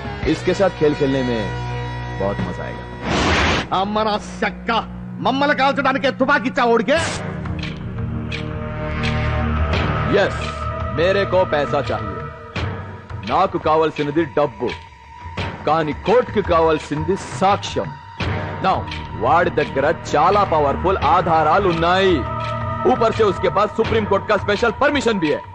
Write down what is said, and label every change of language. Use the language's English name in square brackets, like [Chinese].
[Hindi] इसके साथ खेल खेलने में बहुत मजा आएगा. [Telugu] అమ్మ నా చెక్క, మమ్మల్ని కాల్చడానికే తుపాకిచ్చా ఓడికే. [Hindi] यस, मेरे को पैसा चाहिए. [Telugu] నాకు కావాల్సినది డబ్బు, కానీ కోర్టుకి కావాల్సింది సాక్ష్యం. నౌ వాడి దగ్గర చాలా పవర్ఫుల్ ఆధారాలు ఉన్నాయి. [Hindi] ऊपर से उसके पास सुप्रीम कोर्ट का स्पेशल परमिशन भी है.